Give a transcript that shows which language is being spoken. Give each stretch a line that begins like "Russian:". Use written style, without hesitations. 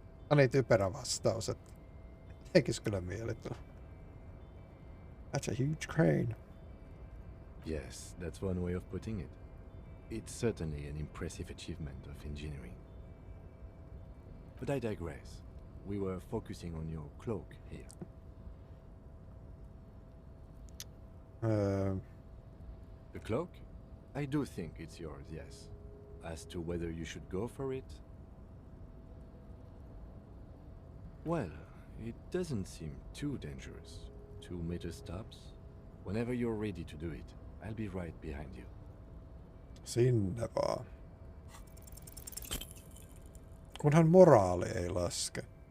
Finnish: Oli typerä vastaus, että tekis kyllä mieli tulla.
English: That's a huge crane. Yes, that's one way of putting it. It's certainly an impressive achievement of engineering. But I digress. We were focusing on your cloak here. The cloak? I do think it's yours, yes. As to whether you should go for it? Well, it doesn't seem too dangerous. 2-meter stops. Whenever you're ready to do it, I'll be right behind you.
Finnish: Sinne vaan. Kunhan moraali ei laske.